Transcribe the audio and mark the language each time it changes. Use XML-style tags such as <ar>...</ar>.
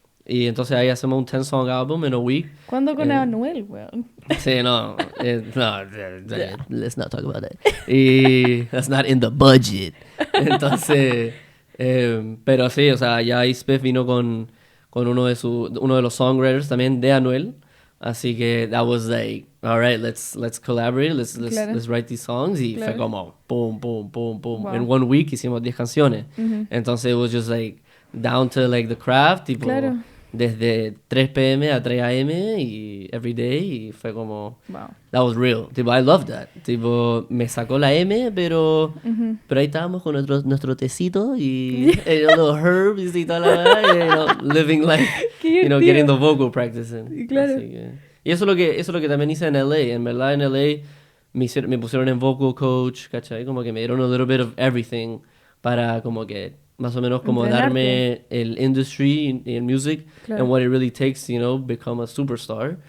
<es>y entonces ahí hacemos un 10-song</es> <en>album in a week.</en> <es>¿Cuándo con Eh, Anuel, weón?</es> <en>Sí, no, let's not talk about that. Y that's not in the budget.</en> <es>Entonces, pero sí, o sea, ya Spiff vino con uno de los songwriters también de Anuel. Así que</es> <en>that was like, all right, let's collaborate,</en> <es>Claro.</es> <en>let's write these songs.</en> <es>Y fue Claro. como, boom, boom, boom, boom.</es> <en>Wow. In 1 week</en> <es>hicimos 10 canciones. Ujú.</es> <en>Entonces it was just like, down to like the craft, tipo,</en> <es>Claro. desde 3 p.m. a 3 a.m. y</es> <en>every day.</en> <es>Y fue como,</es> <en>Wow. that was real. Tipo, I loved that.</en> <es>Tipo, me sacó la M, pero ahí estábamos con nuestro tecito y</es> <en>a little herbs</en> <es>y toda la verdad,</es> <en>living like,</en> <es>Qué divertido.</es> <en>getting the vocal practicing.</en> <es>Claro. Así que- y eso es lo que también hice en LA. En verdad, en LA me pusieron en vocal coach, ¿cachai? Como que me dieron</es> <en>a little bit of everything</en> <es>para como que más o menos como Entrenarte. darme el industry y el music Claro.</es> <en>and what it really takes, become a superstar.</en>